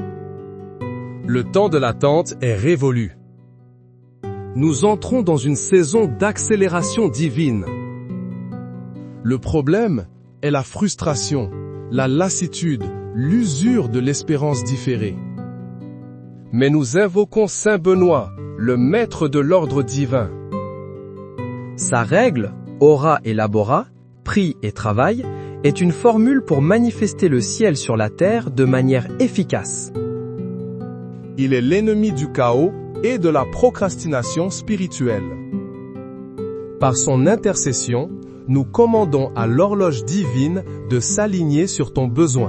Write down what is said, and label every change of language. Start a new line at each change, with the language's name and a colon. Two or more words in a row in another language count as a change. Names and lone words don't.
French: Le temps de l'attente est révolu. Nous entrons dans une saison d'accélération divine. Le problème est la frustration, la lassitude, l'usure de l'espérance différée. Mais nous invoquons Saint Benoît, le maître de l'ordre divin. Sa règle,
Latin: ora et labora,
French: prie et travail, est une formule pour manifester le ciel sur la terre de manière efficace. Il est l'ennemi du chaos et de la procrastination spirituelle. Par son intercession, nous commandons à l'horloge divine de s'aligner sur ton besoin.